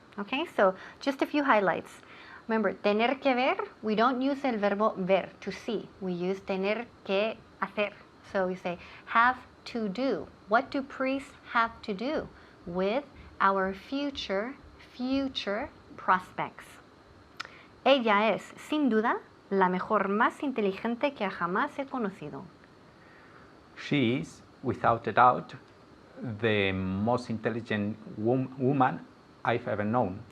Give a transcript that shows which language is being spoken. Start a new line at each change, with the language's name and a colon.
English: Okay, so just a few highlights. Remember, tener que ver, we don't use
Spanish: el verbo ver,
English: to see. We use
Spanish: tener que hacer.
English: So we say have to do. What do priests have to do with our future prospects?
Spanish: Ella es, sin duda, la mejor más inteligente que jamás he conocido.
English: She is, without a doubt, the most intelligent woman I've ever known.